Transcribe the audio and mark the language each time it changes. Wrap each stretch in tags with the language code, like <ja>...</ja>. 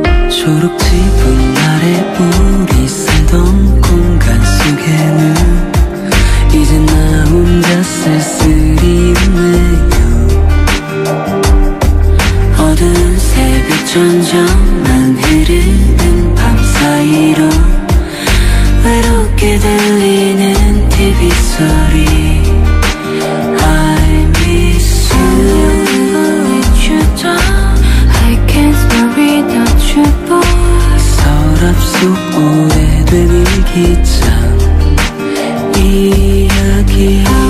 <ko>초록지붕 아래 우리 살던 공간 속에는 이제 나 혼자 쓸쓸히 웃네요. 어두운 새벽 점점만 흐르는 밤 사이로 외롭게 들리는 TV 소리.</ko> <en>I miss you. I can't smile without you, boy.</en> <ko>서랍 속 오래된 일기장 이야기.</ko>